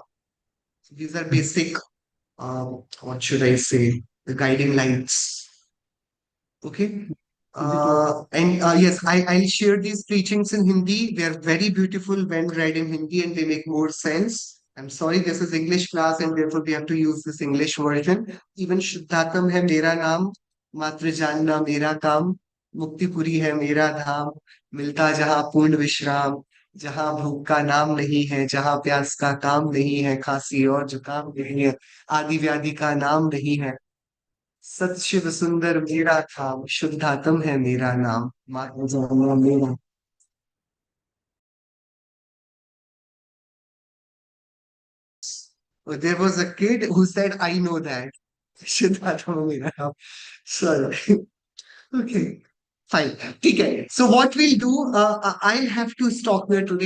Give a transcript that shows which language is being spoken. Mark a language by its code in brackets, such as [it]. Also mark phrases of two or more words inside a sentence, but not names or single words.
[en] So these are basic, what should I say, the guiding lights. Okay. And yes, I'll share these preachings in Hindi. They are very beautiful when read in Hindi and they make more sense. I'm sorry, this is English class and therefore we have to use this English version. [hi] Even शुद्धात्म है मेरा नाम, मात्र जानना मेरा काम, मुक्ति पुरी है मेरा धाम, मिलता जहाँ पूर्ण विश्राम, जहां भूख का नाम नहीं है, जहां प्यास का काम नहीं है, खांसी और जुकाम नहीं है, आदि व्याधि का नाम नहीं है, सत शिव सुंदर मेरा धाम, शुद्धात्म है मेरा नाम, माता जाना मेरा. [en] But there was a kid who said, I know that. [hi] शुद्धात्म मेरा नाम. [en] Sorry. Okay. Fine. Okay. So what we'll do, I'll have to stop here today.